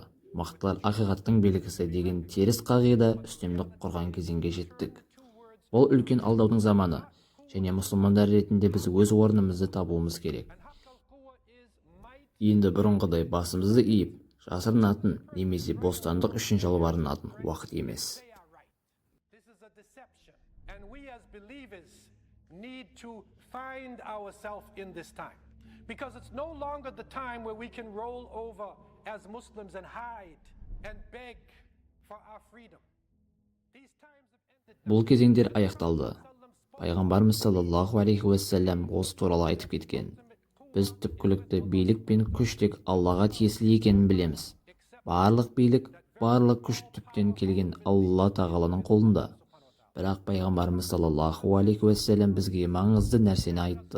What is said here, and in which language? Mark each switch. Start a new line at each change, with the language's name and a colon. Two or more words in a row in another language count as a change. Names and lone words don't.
Kazakh: Мақтылар ақиқаттың белгісі деген теріс қағида үстемдік құрған кезеңге жеттік. Ол үлкен алдаудың заманы, және мұсылмандар ретінде біз өз орнымызды табуымыз керек. Енді бұрынғыдай басымызды иіп, жасырынатын немесе бостандық үшін жалбарынатын уақыт емес.
English: Because it's no longer the time where we can roll over as Muslims and hide and beg for our freedom. These times have ended.
Kazakh: Бұл кезеңдер аяқталды. Пайғамбарымыз
Arabic: صلى الله عليه وسلم
Kazakh: осы туралы айтып кеткен. Біз түпкілікті билік пен күш тек Аллаға тиесілі екенін білеміз. Барлық билік, барлық күш түптен келген Алла тағаланың қолында. Бірақ пайғамбарымыз
Arabic: صلى الله عليه وسلم
Kazakh: бізге маңызды нәрсені айтты.